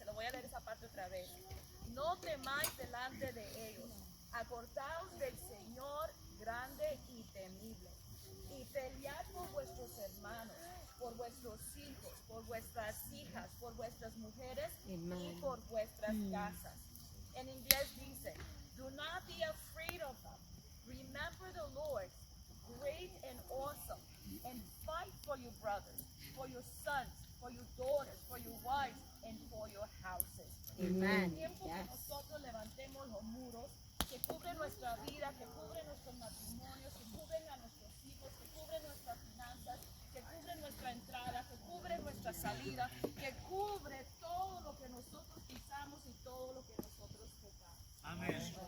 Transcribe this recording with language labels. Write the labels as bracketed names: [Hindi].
[Spanish] Se lo voy a leer esa parte otra vez. No temáis delante de ellos, acordaos del Señor, grande y temible. Y pelead por vuestros hermanos, por vuestros hijos, por vuestras hijas, por vuestras mujeres y por vuestras casas. En inglés dice: [English] do not be afraid of them. Remember the Lord, great and awesome, and fight for your brothers, for your sons, for your daughters, for your wives, and for your houses. [Spanish] Es tiempo que nosotros levantemos los muros que cubren nuestra vida, que cubren nuestros matrimonios, que cubren a nuestros hijos, que cubren nuestras finanzas, que cubren nuestra entrada, que cubren nuestra salida, que cubre todo lo que nosotros pisamos y todo lo que nosotros tocamos. Amén.